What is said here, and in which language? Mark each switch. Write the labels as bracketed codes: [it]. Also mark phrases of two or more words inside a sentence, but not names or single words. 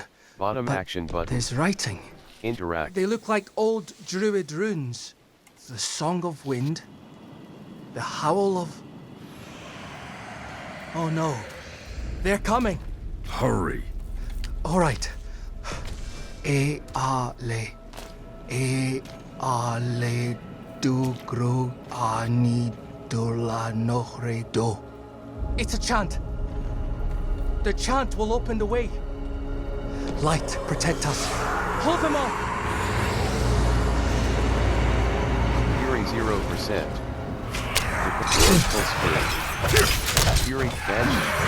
[en] Bottom but action button. There's writing. Interact. They look like old druid runes. The Song of Wind. The Howl of... Oh no. They're coming. Hurry. All right. E-a-le. E-a-le du gro ani dola nohre do. It's a chant. The chant will open the way. Light, protect us. Hold them off. Fury 0%. Vengeful Spirit. Fury Banshee.